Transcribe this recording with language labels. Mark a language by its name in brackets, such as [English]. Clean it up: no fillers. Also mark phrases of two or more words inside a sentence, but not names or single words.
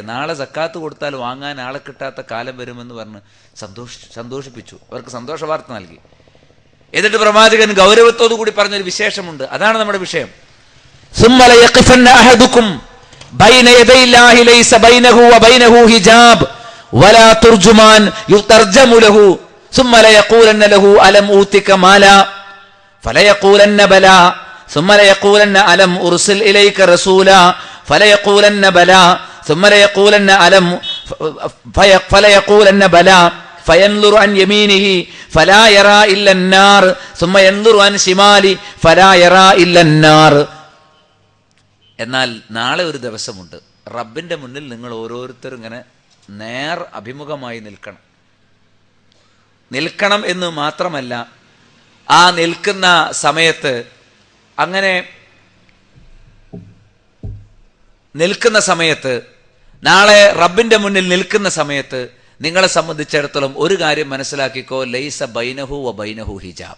[Malayalam] നാളെ സക്കാത്ത് കൊടുത്താൽ വാങ്ങാൻ ആളെ കിട്ടാത്ത കാലം വരുമെന്ന് പറഞ്ഞ് സന്തോഷിപ്പിച്ചു. അവർക്ക് സന്തോഷ വാർത്ത നൽകി. എന്നിട്ട് പ്രവാചകൻ ഗൗരവത്തോടു കൂടി പറഞ്ഞൊരു വിശേഷമുണ്ട്. അതാണ് നമ്മുടെ വിഷയം. [Arabic] بين يدي الله ليس بينه وبينه حجاب ولا ترجمان يترجم له ثم ليقولن له ألم أوتك مالا فليقولن بلى ثم ليقولن ألم أرسل إليك رسولا فليقولن بلى ثم ليقولن ألم فليقولن بلى فينظر عن يمينه فلا يرى إلا النار ثم ينظر عن شماله فلا يرى إلا النار. [Malayalam] എന്നാൽ നാളെ ഒരു ദിവസമുണ്ട്, റബ്ബിന്റെ മുന്നിൽ നിങ്ങൾ ഓരോരുത്തരും ഇങ്ങനെ നേർ അഭിമുഖമായി നിൽക്കണം എന്ന് മാത്രമല്ല, ആ നിൽക്കുന്ന സമയത്ത് അങ്ങനെ നിൽക്കുന്ന സമയത്ത് നാളെ റബ്ബിന്റെ മുന്നിൽ നിൽക്കുന്ന സമയത്ത് നിങ്ങളെ സംബന്ധിച്ചിടത്തോളം ഒരു കാര്യം മനസ്സിലാക്കിക്കോ, [Arabic] ليس بينه وبينه حجاب.